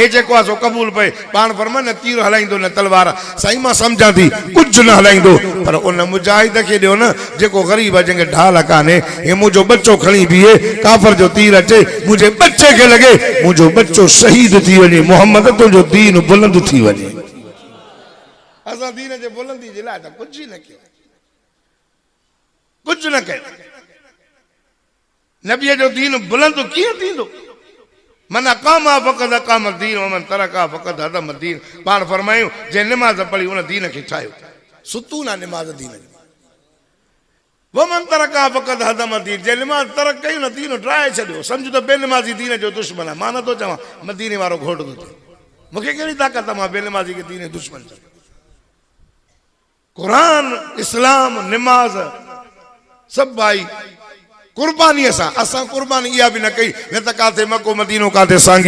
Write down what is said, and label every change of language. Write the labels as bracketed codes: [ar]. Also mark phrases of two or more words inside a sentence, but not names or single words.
[sd] जेको आहे सो क़बूल पए पाण फरमा न तीर हलाईंदो न तलवार साईं मां सम्झां थी कुझु न हलाईंदो पर उन मुजाहिद खे ॾियो न जेको ग़रीब आहे जंहिंखे ढाल कान्हे हे मुंहिंजो बच्चो खणी बीहे काफ़र जो तीर अचे मुंहिंजे बच्चे खे लॻे मुंहिंजो बच्चो शहीद थी वञे मोहम्मद तुंहिंजो दीन बुलंद थी वञे असां दीन जे बुलंदी जे लाइ त कुझु न कयो कुझु न कयो नबीअ जो दीन बुलंद कीअं थींदो [ar] من أقامها فقد أقام الدين ومن تركها فقد هدم الدين [sd] पाण फरमायूं जे निमाज़ पढ़ी उन दीन खे ठाहियो सुतून आहे निमाज़ दीन जी [ar] ومن تركها فقد هدم الدين [sd] जे निमाज़ तरक कई न दीन ड्राए छॾियो सम्झ त बेनिमाज़ी दीन जो दुश्मन आहे मां नथो चवां मदीने वारो घोट थो थिए मूंखे कहिड़ी ताक़त आहे मां बेनिमाज़ी खे दीन दुश्मन चवां क़ुरान इस्लाम निमाज़ सभु भाई कुर्बानीअ सां असां कुर्बानी इहा बि न कई न त काथे मको मदीनो काथे सांगी